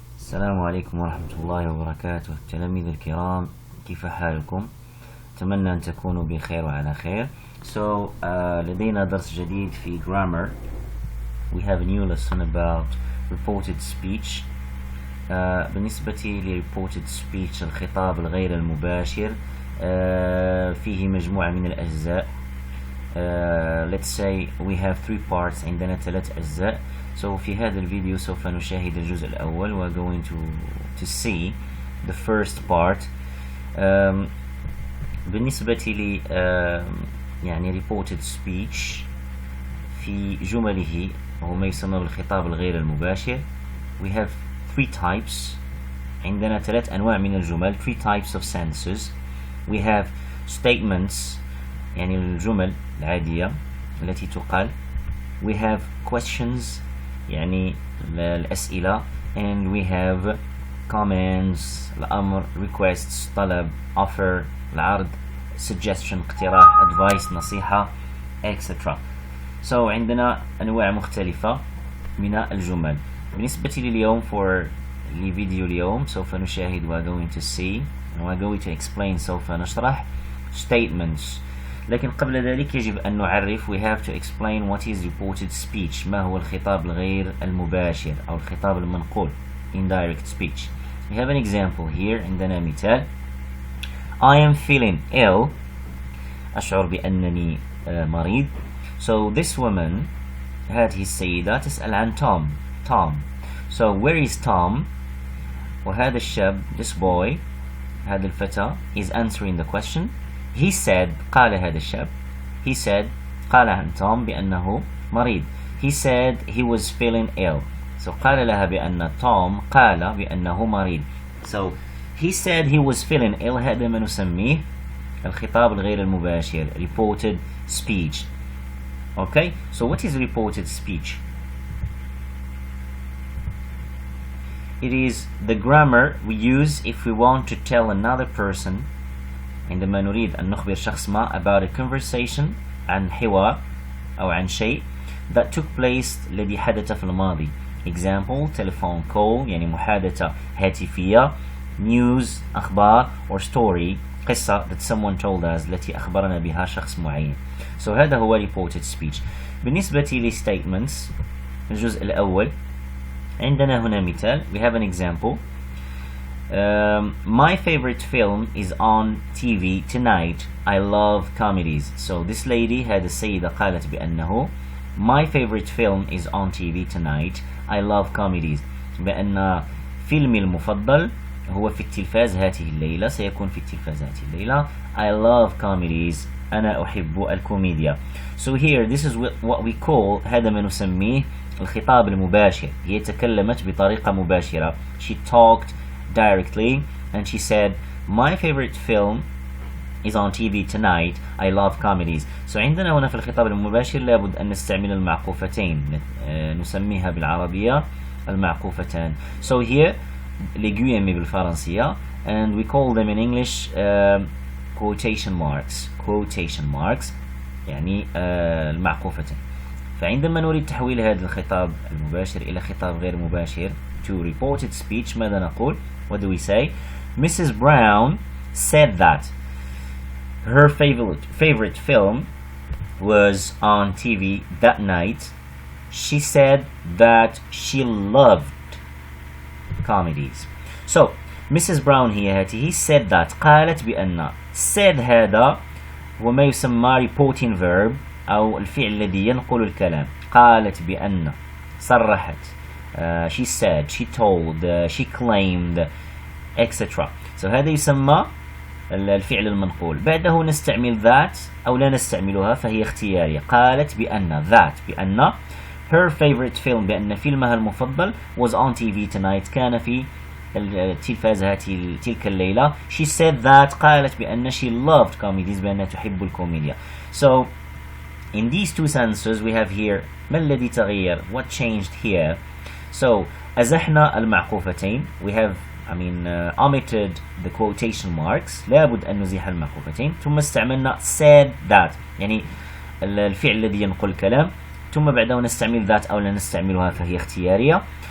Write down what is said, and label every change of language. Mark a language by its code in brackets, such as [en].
[ar] السلام عليكم ورحمة الله وبركاته. التلاميذ الكرام، كيف حالكم؟ أتمنى أن تكونوا بخير وعلى خير. So لدينا درس جديد في grammar. [en] We have a new lesson about reported speech. [ar] بالنسبة لreported speech الخطاب الغير المباشر فيه مجموعة من الأجزاء. [en] Let's say we have 3 parts، [ar] عندنا 3 أجزاء. So في هذا الفيديو سوف نشاهد الجزء الأول. [en] We're going to see the first part. [ar] بالنسبة لي يعني reported speech في جمله وهو ما يسمى بالخطاب الغير المباشر. [en] We have 3 types. [ar] عندنا 3 أنواع من الجمل. [en] 3 types of sentences. [ar] We have statements يعني الجمل العادية التي تقال. [en] We have questions يعني الأسئلة. And we have comments الأمر، requests طلب، offer العرض، suggestion اقتراح، advice نصيحة، etc. [ar] So عندنا أنواع مختلفة من الجمل. بالنسبة لي اليوم لفيديو اليوم سوف نشاهد [en] we're going to see and we're going to explain سوف نشرح statements. [ar] لكن قبل ذلك يجب أن نعرف. [en] We have to explain what is reported speech. [ar] ما هو الخطاب الغير المباشر أو الخطاب المنقول indirect speech. [en] We have an example here. [ar] عندنا مثال. [en] I am feeling ill. [ar] أشعر بأنني مريض. So this woman هذه السيدة تسأل عن Tom. [en] So where is Tom? وهذا الشاب this boy هذا الفتى is answering the question. [ar] He said قال هذا الشاب he said قال عن توم بأنه مريض. [en] He said he was feeling ill. [ar] So قال لها بأن توم قال بأنه مريض. [en] So he said he was feeling ill. [ar] هذا ما نسميه الخطاب الغير المباشر reported speech. [en] Okay, so what is reported speech? It is the grammar we use if we want to tell another person. [ar] عندما نريد أن نخبر شخص ما [en] about a conversation [ar] عن حوار أو عن شيء [en] that took place [ar] الذي حدث في الماضي. Example telephone call يعني محادثة هاتفية. [en] News أخبار or story قصة that someone told us التي أخبرنا بها شخص معين. [ar] So هذا هو reported speech. بالنسبة ل statements الجزء الأول عندنا هنا مثال. [en] We have an example. My favorite film is on TV tonight. I love comedies. So this lady [ar] هذه السيدة قالت بأنه [en] my favorite film is on TV tonight. I love comedies. [ar] بأن فيلمي المفضل هو في التلفاز هذه الليلة، سيكون في التلفاز هذه الليلة. [en] I love comedies. [ar] أنا أحب الكوميديا. [en] So here this is what we call هذا ما نسميه الخطاب المباشر. [ar] هي تكلمت بطريقة مباشرة. [en] She talked directly and she said my favorite film is on TV tonight. I love comedies. [ar] So عندنا هنا في الخطاب المباشر لابد أن نستعمل المعقوفتين نسميها بالعربية المعقوفتان. [en] So here [fr] les guillemets [en] بالفرنسية and we call them in English quotation marks يعني المعقوفتين. [ar] فعندما نريد تحويل هذا الخطاب المباشر إلى خطاب غير مباشر to reported speech ماذا نقول؟ [en] What do we say? Mrs. Brown said that her favorite film was on TV that night. She said that she loved comedies. So Mrs. [ar] Brown هي said that قالت بأن said هذا هو ما يسمى reporting verb أو الفعل الذي ينقل الكلام. قالت بأن صرحت she said, she told, she claimed, etc. So هذا يسمى الفعل المنقول. بعده نستعمل that أو لا نستعملها فهي اختيارية. قالت بأن بأن her favorite film بأن فيلمها المفضل [en] was on TV tonight [ar] كان في التلفاز تلك الليلة. [en] She said that قالت بأن she loved comedies [ar] بأنها تحب الكوميديا. [en] So in these 2 sentences we have here [ar] ما الذي تغير? [en] What changed here? [ar] So أزحنا المعقوفتين. [en] We have omitted the quotation marks. [ar] لابد أن نزيح المعقوفتين. ثم استعملنا said that يعني الفعل الذي ينقل الكلام. ثم بعده نستعمل that أو لا نستعملها فهي اختيارية.